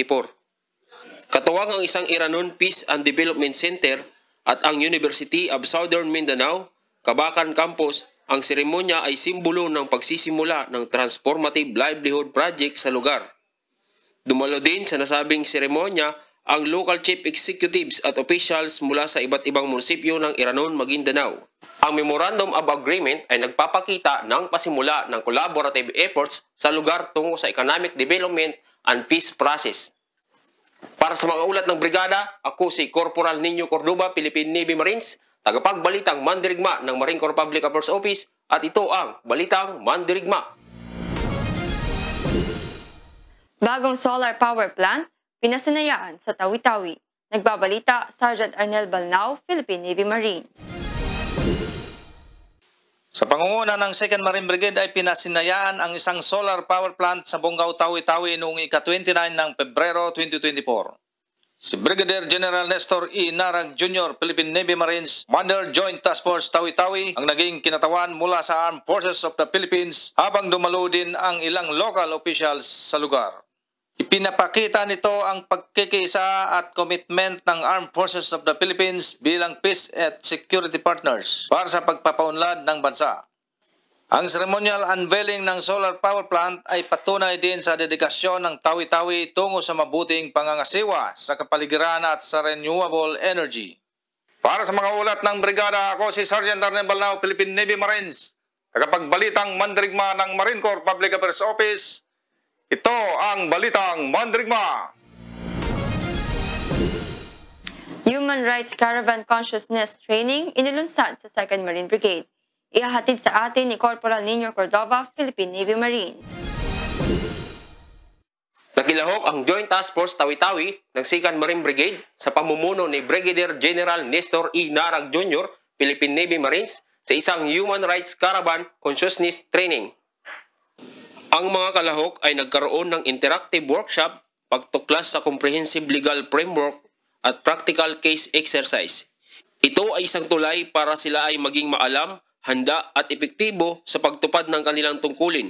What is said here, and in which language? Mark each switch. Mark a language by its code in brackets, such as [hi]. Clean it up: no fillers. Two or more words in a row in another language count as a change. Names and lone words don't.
[tl] Katuwang ang isang Iranon Peace and Development Center at ang University of Southern Mindanao, Cabacan Campus, ang seremonya ay simbolo ng pagsisimula ng Transformative Livelihood Project sa lugar. Dumalo din sa nasabing seremonya ang [en] local chief executives [tl] at officials mula sa iba't ibang munisipyo ng Iranon, Maguindanao. Ang Memorandum of Agreement ay nagpapakita ng pasimula ng [en] collaborative efforts [tl] sa lugar tungo sa [en] economic development and peace process. [tl] Para sa mga ulat ng brigada, ako si Corporal Nino Cordova, Philippine Navy Marines, tagapagbalitang mandirigma ng Marine Corps Public Affairs Office, at ito ang Balitang Mandirigma. Bagong [en] solar power plant, [tl] pinasinayaan sa Tawi-Tawi. Nagbabalita, Sergeant Arnel Balnao, Philippine Navy Marines. Sa pangunguna ng 2nd Marine Brigade ay pinasinayaan ang isang [en] solar power plant [tl] sa Bongao, Tawi-Tawi noong ika-29 ng Pebrero 2024. Si Brigadier General Nestor E. Narag Jr., Philippine Navy Marines, Commander Joint Task Force Tawi-Tawi, ang naging kinatawan mula sa Armed Forces of the Philippines habang dumalo din ang ilang [en] local officials [tl] sa lugar. Ipinapakita nito ang pagkikisa at commitment ng Armed Forces of the Philippines bilang peace at [en] security partners [tl] para sa pagpapaunlad ng bansa. Ang [en] ceremonial unveiling [tl] ng [en] solar power plant [tl] ay patunay din sa dedikasyon ng Tawi-Tawi tungo sa mabuting pangangasiwa sa kapaligiran at sa [en] renewable energy. [tl] Para sa mga ulat ng brigada, ako si Sergeant Arnel Balnao, Philippine Navy Marines, tagapagbalitang mandirigma ng Marine Corps Public Affairs Office. Ito ang Balitang Mandirigma. Human Rights Caravan Consciousness Training inilunsad sa 2nd Marine Brigade. Ihahatid sa atin ni Corporal Nino Cordova, Philippine Navy Marines. Nakilahok ang Joint Task Force Tawi-Tawi ng 2nd Marine Brigade sa pamumuno ni Brigadier General Nestor E. Narag Jr., Philippine Navy Marines, sa isang Human Rights Caravan Consciousness Training. Ang mga kalahok ay nagkaroon ng [en] interactive workshop, [tl] pagtuklas sa [en] comprehensive legal framework [tl] at [en] practical case exercise. [tl] Ito ay isang tulay para sila ay maging maalam, handa at epektibo sa pagtupad ng kanilang tungkulin.